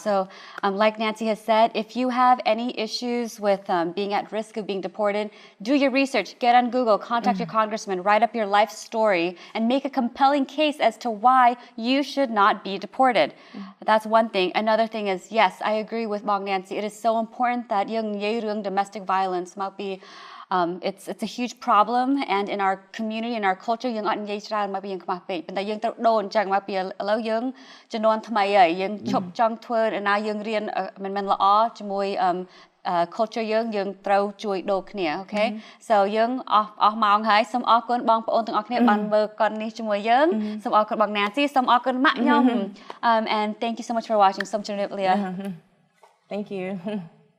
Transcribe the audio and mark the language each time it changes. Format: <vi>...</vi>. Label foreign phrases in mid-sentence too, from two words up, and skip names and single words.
<en>So like Nancy has said, if you have any issues with being at risk of being deported, do your research, get on Google, contact your congressman, write up your life story, and make a compelling case as to why you should not be deported. That's one thing. Another thing is, yes, I agree with Mong Nancy. It is so important that young domestic violence might be it's a huge problem, and in our community, in our culture,</en> <km>យើងអត់និយាយ ច្រើនមកពីយើងខ្មាស់ពេកប៉ុន្តែយើងត្រូវដូរអញ្ចឹងមកពីឥឡូវយើងជំនាន់ថ្មីហើយយើងឈប់ចង់ធ្វើណាយើងរៀនមិនមែនល្អជាមួយculture យើងត្រូវជួយដូរគ្នា</km> <en>okay so</en> <km>យើងអស់ម៉ោងហើយសូមអរគុណបងប្អូនទាំងអស់គ្នាបានមើលកននេះជាមួយយើងសូមអរគុណបង Nancy សូមអរគុណម៉ាក់ខ្ញុំ</km> <en>and thank you so much for watching</en> <km>សូមជម្រាបលា Thank you</km>